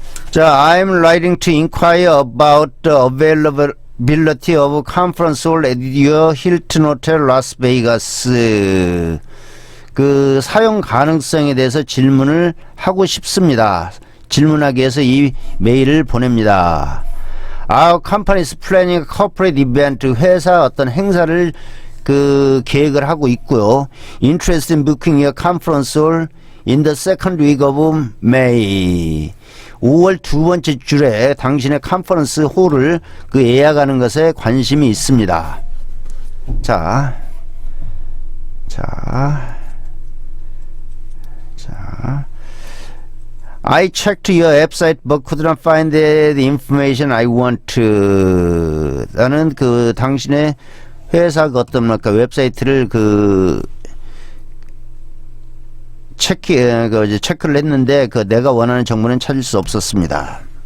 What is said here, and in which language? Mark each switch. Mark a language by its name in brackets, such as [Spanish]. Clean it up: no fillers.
[English] 자, I'm writing to inquire about the availability of conference hall at your Hilton Hotel Las Vegas. [Korean] 그 사용 가능성에 대해서 질문을 하고 싶습니다. 질문하기 위해서 이 메일을 보냅니다. [English] Our company is planning a corporate event. [Korean] 회사 어떤 행사를 그 계획을 하고 있고요. [English] Interested in booking your conference hall in the second week of May. [Korean] 5월 두 번째 주에 당신의 컨퍼런스 홀을 그 예약하는 것에 관심이 있습니다. [English] 자, I checked your website but could not find the information I want. [Korean] 나는 그 당신의 회사 그 어떤 웹사이트를 그 체크를 했는데 그 내가 원하는 정보는 찾을 수 없었습니다.